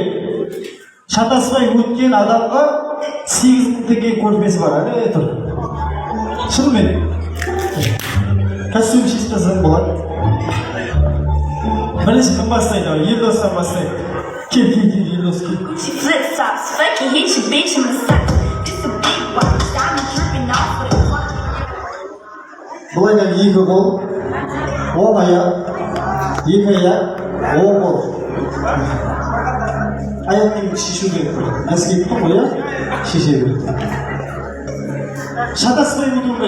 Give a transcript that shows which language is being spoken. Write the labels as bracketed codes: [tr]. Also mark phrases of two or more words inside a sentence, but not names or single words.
[kk] Шатаспай өткен адамға 8.000 теңге көрпесі бар. Тұр. Шынымен. Костюм шешпесең болады. Бірінші кім бастайды? Елдостан бастайды. Кел, Елдос, кел. [en] She flip flops, fucking hit your bitch in the sock. It's a big watch, diamond dripping off with a clock. [kk] Бұлайда екі қол, он аяқ, екі аяқ, он қол. Аяқтың шешу керек. Әскеп тұр ғой, шеше керек. Шатаспай өту керек.